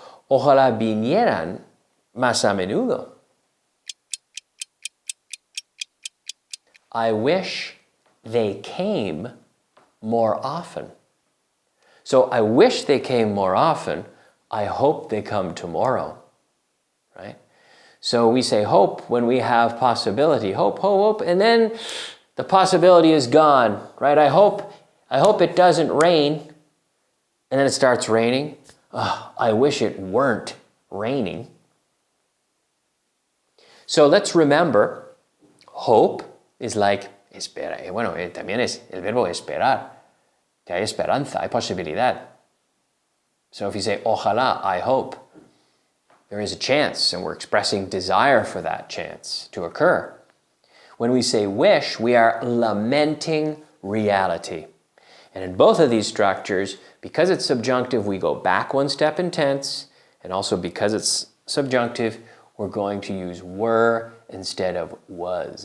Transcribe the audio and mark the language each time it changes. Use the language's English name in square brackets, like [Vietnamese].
[Spanish] Ojalá vinieran más a menudo. [English] I wish they came more often. So I wish they came more often. I hope they come tomorrow, right? So we say hope when we have possibility. Hope, and then the possibility is gone, right? I hope it doesn't rain, and then it starts raining. I wish it weren't raining. So let's remember, hope is like espera. [Spanish] Bueno, también es el verbo esperar. que hay esperanza, hay posibilidad. [English] So if you say, ojalá, I hope, there is a chance, and we're expressing desire for that chance to occur. When we say wish, we are lamenting reality. And in both of these structures, because it's subjunctive, we go back one step in tense, and also because it's subjunctive, we're going to use were instead of was.